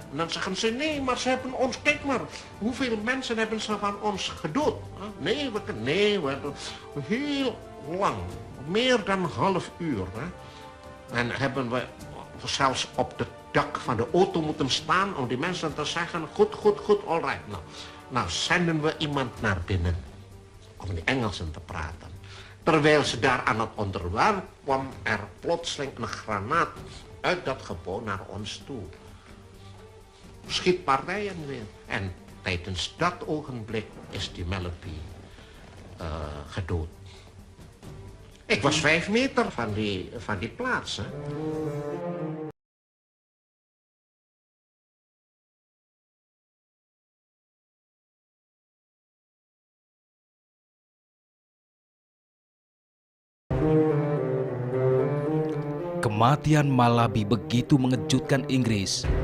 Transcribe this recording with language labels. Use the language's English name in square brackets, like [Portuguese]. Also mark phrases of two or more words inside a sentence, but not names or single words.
[Dutch] En dan zeggen ze, nee, maar ze hebben ons... Kijk maar, hoeveel mensen hebben ze van ons gedood? Hè? Nee, we hebben heel lang, meer dan een half uur. Hè. En hebben we zelfs op het dak van de auto moeten staan om die mensen te zeggen, goed, [English] all right. [Dutch] Nou zenden we iemand naar binnen om die Engelsen te praten. Terwijl ze daar aan het onderwerp kwam er plotseling een granaat uit dat gebouw naar ons toe. Schietpartijen weer. En tijdens dat ogenblik is die Malaby gedood. Ik was 5 meter van die plaats. Hè. [Indonesian] Kematian Malaby begitu mengejutkan Inggris.